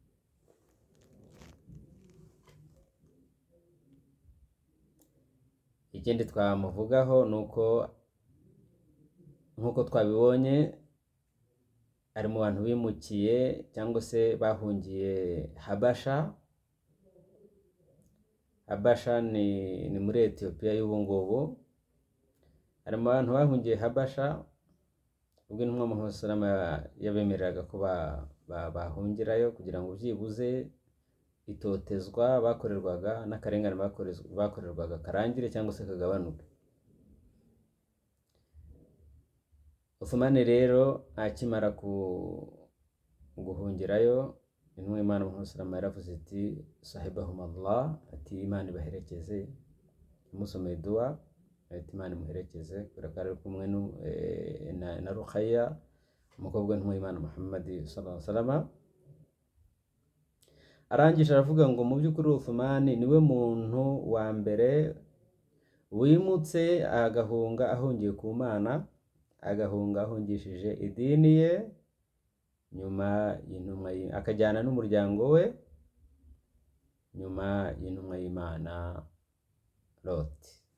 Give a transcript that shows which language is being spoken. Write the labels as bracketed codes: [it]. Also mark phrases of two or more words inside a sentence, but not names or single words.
[rw] Ikindi twamuvugaho ni uko nk'uko twabibonye ari mu bantu bimukiye cyangwa se bahungiye Habasha. Habasha ni muri Ethiopia y'ubu ngubu. Ari mu bantu bahungiye Habasha ubwo intumwa Muhammad [ar] صلى الله عليه وسلم [rw] yabemereraga ko bahungirayo kugira ngo byibuze itotezwa bakorerwaga n'akarengane bakorerwaga karangire cyangwa se kagabanuke. Uthman rero akimara guhungirayo, intumwa y'Imana Muhammad [ar] صلى الله عليه وسلم [rw] yaravuze iti [ar] صاحبهم الله, [rw] ati Imana ibaherekeze, imusomeye dua ati Imana imuherekeze, kubera ko ari kumwe na Ruqayya umukobwa w'intumwa y'Imana Muhammad [ar] صلى الله عليه وسلم. [rw] Arangije aravuga ngo mu by'ukuri Uthman niwe muntu wa mbere wimutse agahunga ahungiye ku Mana, agahunga ahungishije idini ye nyuma y'intumwa akajyana n'umuryango we nyuma y'intumwa y'Imana Loti.